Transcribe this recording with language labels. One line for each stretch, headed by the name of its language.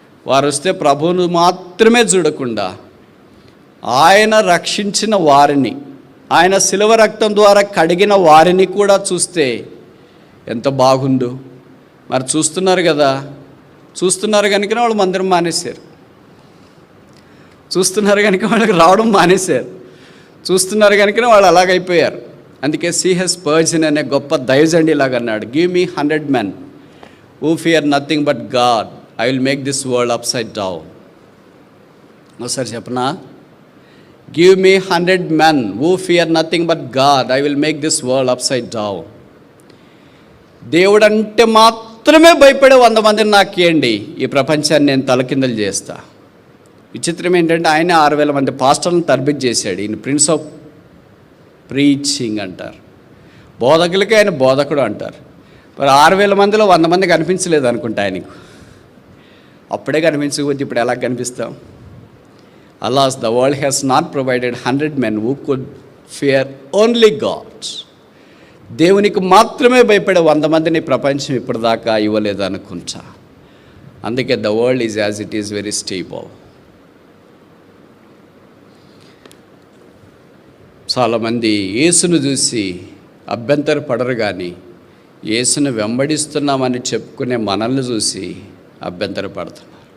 Telugu: వారు వస్తే ప్రభువును మాత్రమే చూడకుండా ఆయన రక్షించిన వారిని, ఆయన శిలువ రక్తం ద్వారా కడిగిన వారిని కూడా చూస్తే ఎంత బాగుండు. మరి చూస్తున్నారు కదా, చూస్తున్నారు కనుక వాళ్ళు మందిరం మానేశారు, చూస్తున్నారు కనుక వాళ్ళకి రావడం మానేశారు, చూస్తున్నారు కనుక వాళ్ళు అలాగైపోయారు. అందుకే సిహెచ్ పర్జన్ అనే గొప్ప దైవజండి ఇలాగ అన్నాడు,
English: Give me 100 men who fear nothing but God, I will make this world upside down.
Telugu: ఒకసారి చెప్పనా?
English: Give me 100 men who fear nothing but God, I will make this world upside down.
Telugu: దేవుడు అంటే మాత్రమే భయపడే 100 మందిని నాకు ఇవ్వండి, ఈ ప్రపంచాన్ని నేను తలకిందలు చేస్తా. విచిత్రం ఏంటంటే ఆయన 6,000 మంది పాస్టర్లను తర్బిత్ చేశాడు. ఈయన ప్రిన్స్ ఆఫ్ ప్రీచింగ్ అంటారు, బోధకులకే ఆయన బోధకుడు అంటారు. మరి 6,000 మందిలో 100 మంది కనిపించలేదు అనుకుంటా ఆయనకు. అప్పుడే కనిపించకపోతే ఇప్పుడు ఎలా కనిపిస్తాం?
English: Alas, the world has not provided 100 men who could fear only God.
Telugu: దేవునికి మాత్రమే భయపడే 100 మందిని ప్రపంచం ఇప్పటిదాకా ఇవ్వలేదు అనుకుంటా.
English: అందుకే the world is as it is very stable.
Telugu: చాలామంది యేసును చూసి అభ్యంతర పడరు, కానీ యేసును వెంబడిస్తున్నామని చెప్పుకునే మనల్ని చూసి అభ్యంతర పడుతున్నారు.